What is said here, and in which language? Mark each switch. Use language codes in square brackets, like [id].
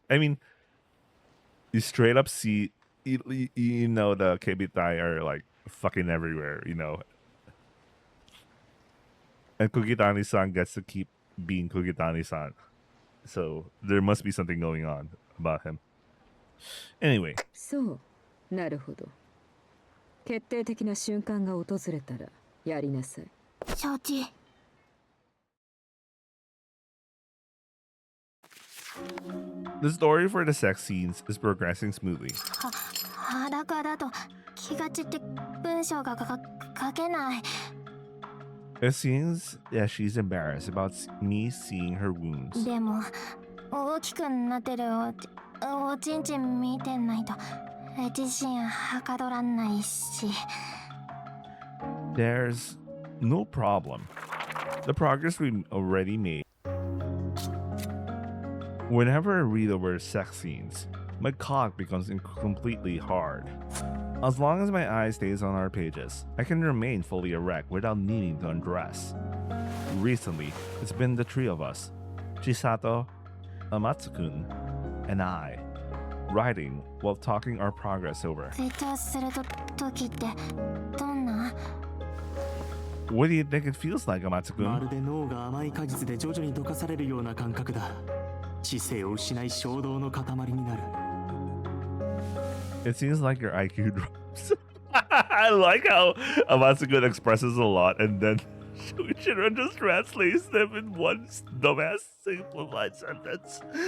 [en] I mean, you straight up see, you know, the Kebitai are like fucking everywhere, you know. And Kukitani-san gets to keep being Kukitani-san. So there must be something going on about him. Anyway. [ja] そう、なるほど。決定的な瞬間が訪れたらやりなさい。承知。 [en] The story for the sex scenes is progressing smoothly. [ja] 裸だと気が散って文章が書けない。 [en] It seems that she's embarrassed about me seeing her wounds. [ja] でも大きくなってるおちんちん見てないと自信はかどらないし。 [en] There's no problem. The progress we already made. Whenever I read over sex scenes, my cock becomes completely hard. As long as my eye stays on our pages, I can remain fully erect without needing to undress. Recently, it's been the three of us, Chisato, Amatsu-kun, and I, writing while talking our progress over. [ja] 成長する時ってどんな？ [en] What do you think it feels like, [ja] ま [en] Amatsu-kun? [ja] るで脳が甘い果実で徐々に溶かされるような感覚だ。知性を失い衝動の塊になる。 [en] It seems like your IQ drops. I like how Amatsu-kun expresses a lot and then Shuichiro just translates them in one dumbass simplified sentence.